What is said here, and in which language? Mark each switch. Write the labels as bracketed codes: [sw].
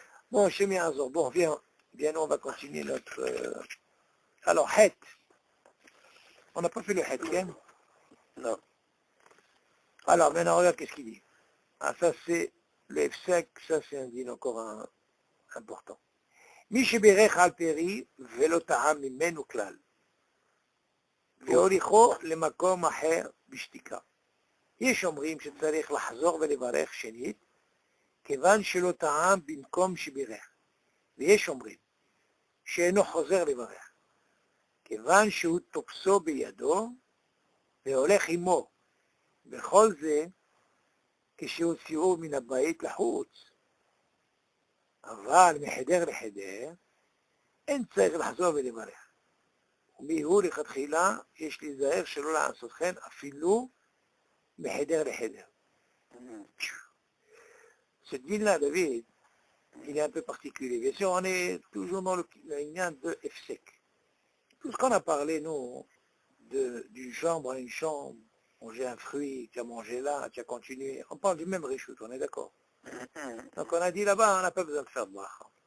[fr] Bon, chez Miazor, bon, viens, on va continuer notre... Alors, het. On n'a pas fait le het, bien? Non. Alors, maintenant, regarde qu'est-ce qu'il dit. Ah, ça c'est le F5, ça c'est un dîne encore important. [he] מי שבירך על פרי ולא טעם ממנו כלל, והוליכו למקום אחר בשתיקה. יש אומרים שצריך לחזור ולברך שנית, כיוון שלא טעם במקום שבירך. ויש אומרים שאינו חוזר לברך, כיוון שהוא תופסו בידו והולך עמו, בכל זה כשהוציאו מן הבית לחוץ. אבל מחדר לחדר אין צריך לחזור ולברך. ומיהו לכתחילה יש להיזהר שלא לעשות כן אפילו מחדר לחדר. [fr] Ce dîner-là, David, il est un peu particulier. Bien sûr, on est toujours dans le lien de Efsek. Tout ce qu'on a parlé, nous, d'une chambre à une chambre, manger un fruit, tu as mangé là, tu as continué. On parle du même réchout, on est d'accord. Donc on a dit là-bas, on n'a pas besoin de faire de bracha.